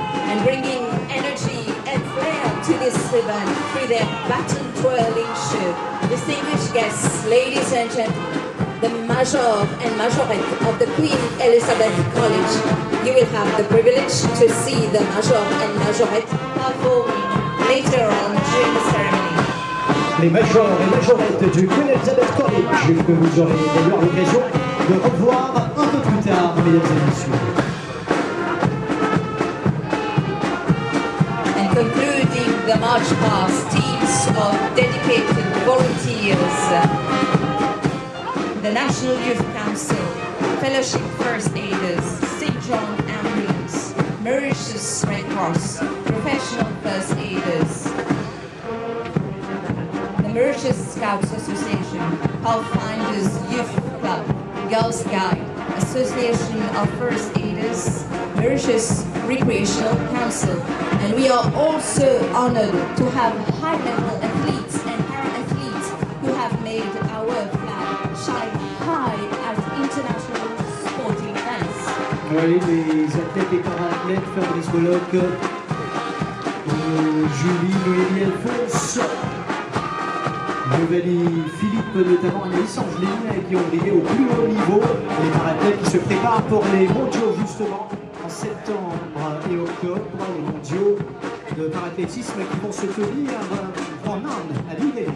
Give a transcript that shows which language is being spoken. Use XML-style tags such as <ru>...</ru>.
<en>And bringing energy and flair to this event through their baton twirling show. Distinguished guests, ladies and gentlemen, the Major and Majorette of the Queen Elizabeth College. You will have the privilege to see the Major and Majorette performing later on during the ceremony.</en> <fr>Les Majors et Majorettes du Queen Elizabeth College, que vous aurez d'ailleurs l'occasion de revoir un peu plus tard, mesdames et messieurs.</fr> <en>And concluding the march past, teams of dedicated volunteers, the National Youth Council, Fellowship First Aiders, St. John Ambulance, Mauritius Red Cross, Professional First Aiders, the Mauritius Scouts Association, Pathfinders Youth Club, Girl Scout, Association of First Aiders, Mauritius Recreational Council. And we are also honored to have high-level athletes and para-athletes who have made our flag shine high at international sporting events.</en> <fr>Oui, les athlètes et para-athlètes, Fabrice Bolloc, Julie, Noémie, Alphonse, Nouvelle Philippe, notamment Anaïs Angeline, qui ont brillé au plus haut niveau. Les para-athlètes qui se préparent pour les mondiaux justement en septembre et octobre, les mondiaux de parathlétisme qui vont se tenir en Inde, à New.</fr>